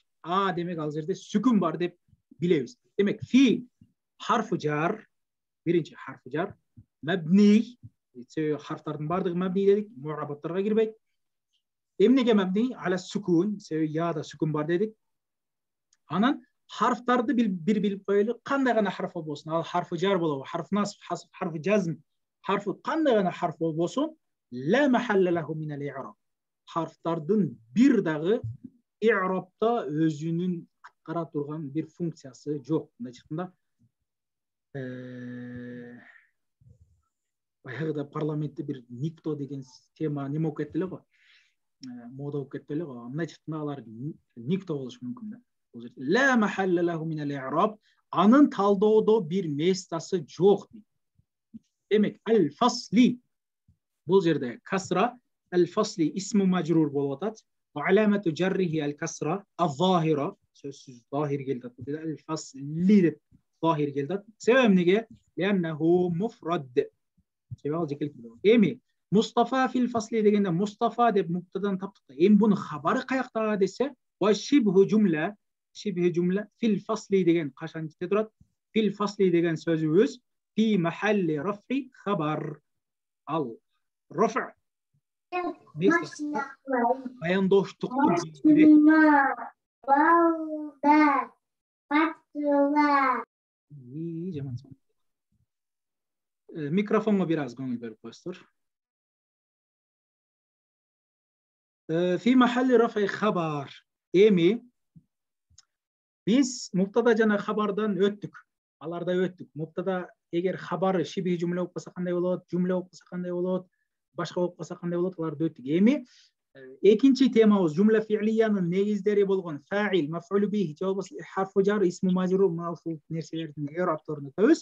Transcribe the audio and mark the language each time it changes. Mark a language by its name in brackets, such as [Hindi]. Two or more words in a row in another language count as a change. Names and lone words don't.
[Kyrgyz] Демек ал жерде сүкүн бар деп билебиз. Демек [Arabic] في حرف جر, [Kyrgyz] биринчи [Arabic] حرف جر, [Kyrgyz] мабни, харфтардын бардыгы мабни дедик, муарабаттарга кирбейт. Эмнеге мабни? [Arabic] على السكون, [Kyrgyz] себеби яда сүкүн бар дедик. Анан харфтарды бир билип коелу, кандай гана харф болбосун, ал [Arabic] حرف جر [Kyrgyz] болобу, [Arabic] حرف نصب, حرف جزم, [Kyrgyz] харфы кандай гана харф болбосун, [Arabic] لا محل له من الإعراب. [Kyrgyz] Харфтардын бир дагы i'рабта өзүнүн аткара турган бир функциясы жок. Мындай айтканда, баягыда парламентте бир никто деген тема неме болуп кетти эле го, мода болуп кетти эле го. Мындай айтканда алар никто болушу мүмкүн да. Бул жерде [Arabic] لا محل له من الإعراب, [Kyrgyz] анын талдоодо бир местасы жок дейт. Демек [Arabic] الفصل [Kyrgyz] бул жерде касра, [Arabic] الفصل اسم مجرور [Kyrgyz] болуп атат. [Arabic] وعلامة جره الكسرة الظاهرة, [Kyrgyz] сөзсүз захир келди. [Arabic] الفصل [Kyrgyz] деп захир келди. Себеби эмнеге? [Arabic] لأنه مفرد. [Kyrgyz] Себеби ал жекелик. Эми Мустафа [Arabic] في الفصل [Kyrgyz] дегенде Мустафа деп муптадан таптык. Эми буну хабары каяктага десе, [Arabic] وشبه جملة في الفصل [Kyrgyz] деген кашан жете турат? [Arabic] في الفصل [Kyrgyz] деген сөзүбүз [Arabic] في محل رفع خبر. [Kyrgyz] Ал раф баяндоштукту микрофонго бир аз көңүл берип коесуздар. [Arabic] في محل رفع خبر. [Kyrgyz] Эми биз муптада жана хабардан өттүк. Аларда өттүк. Муптада эгер хабары [Arabic] شبه جملة [Kyrgyz] болуп калса кандай болот, жумла болуп калса кандай болот, башка болуп калса кандай болот, аларды өттүк. Эми экинчи темабыз жумла фи'лиянын негиздери болгон фаил, маф'улу бихи, же болбосо [Arabic] حرف جر, اسم مجرور, [Kyrgyz] муфул нерселердин i'рабтарын өтөбүз.